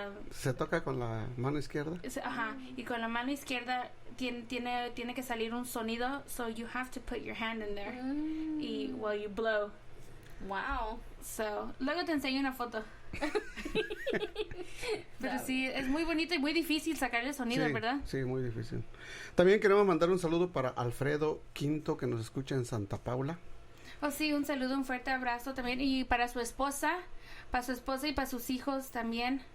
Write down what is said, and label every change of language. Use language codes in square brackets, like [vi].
[es] Se toca con la mano izquierda. Ajá. Y con la mano izquierda tiene que salir un sonido. [en] So you have to put your hand in there. Y while you blow. Wow. [es] So, luego te enseño una foto. Pero sí, es muy bonito y muy difícil sacar el sonido, sí, ¿verdad? Sí, muy difícil. También queremos mandar un saludo para Alfredo Quinto, que nos escucha en Santa Paula. Oh, sí, un saludo, un fuerte abrazo también. Y para su esposa y para sus hijos también.